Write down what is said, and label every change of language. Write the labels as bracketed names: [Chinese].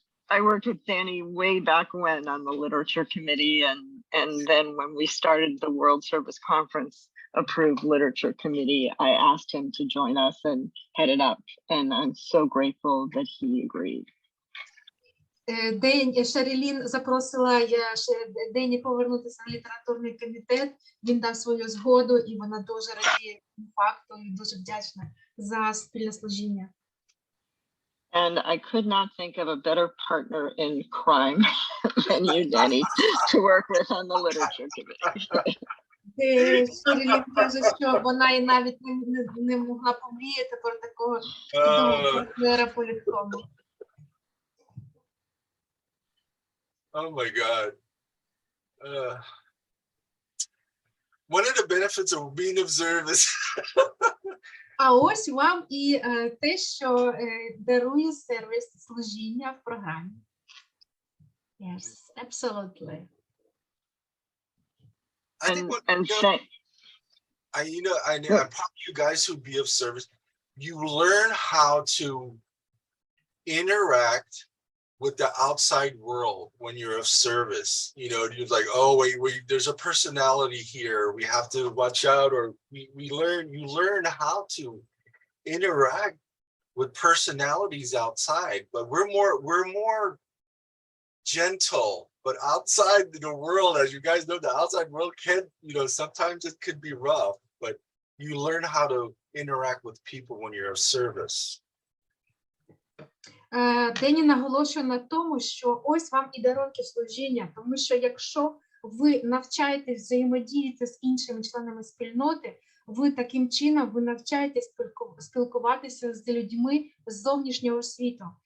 [English] I worked with Danny way back when on the literature committee, and then when we started the World Service Conference approved literature committee, I asked him to join us and head it up, and I'm so grateful that he agreed. [Ukrainian] Шерілін запросила Дені повернутися на літературний комітет, він дав свою згоду, і вона дуже радіє факту і дуже вдячна за спільне служіння. [English] And I could not think of a better partner in crime than you, Danny, to work with on the literature committee. [Ukrainian] Шерілін каже, що вона і навіть не могла помріяти про такого партнера по літкому. [English] Oh my God. One of the benefits of being of service. [Ukrainian] А ось вам і те, що дарує сервіс служіння в програмі. [English] Yes, absolutely. I think what, And you know, thank, I'm proud of you guys who be of service. You learn how to interact with the outside world when you're of service. You know, you're like, oh, wait, there's a personality here. We have to watch out, or you learn how to interact with personalities outside, but we're more gentle. But outside the world, as you guys know, the outside world can, sometimes it could be rough, but you learn how to interact with people when you're of service. [Ukrainian] Дені наголошує на тому, що ось вам і дарунки служіння, тому що якщо ви навчаєтесь взаємодіяти з іншими членами спільноти, ви таким чином ви навчаєтесь спілкуватися з людьми з зовнішнього світу.